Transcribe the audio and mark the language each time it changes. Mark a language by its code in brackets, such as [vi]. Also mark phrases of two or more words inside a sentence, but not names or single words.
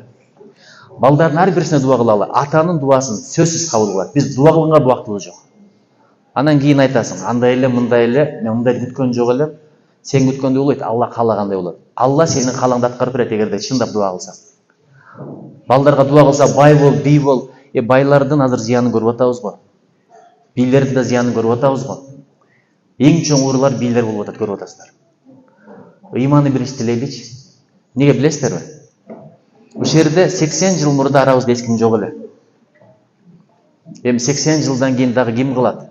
[ky] Балдардын ар бирисине дуа кылалы. Атанын дуасын сөзсүз кабыл кылат. Биз дуа кылганга убактылык жок. Анан кийин айтасың, андай эле, мындай эле, мен мындай күткөн жок элем. Сен күткөндөй болбойт, Алла каалагандай болот. Алла сенин каалаңды аткарып берет эгерде чындап дуа кылсаң. Балдарга дуа кылса, бай бол, бий бол. Байлардын азыр зыянын көрүп атабыз го. Бийлердин да зыянын көрүп атабыз го. Эң чоң уурулар бийлер болуп атат, көрүп атасыздар. Ыйманы биринчи тилейличи. Неге билесиздерби? Ушул жерде 80 жыл мурда арабызда эч ким жок эле. Эми 80 жылдан кийин дагы ким кылат?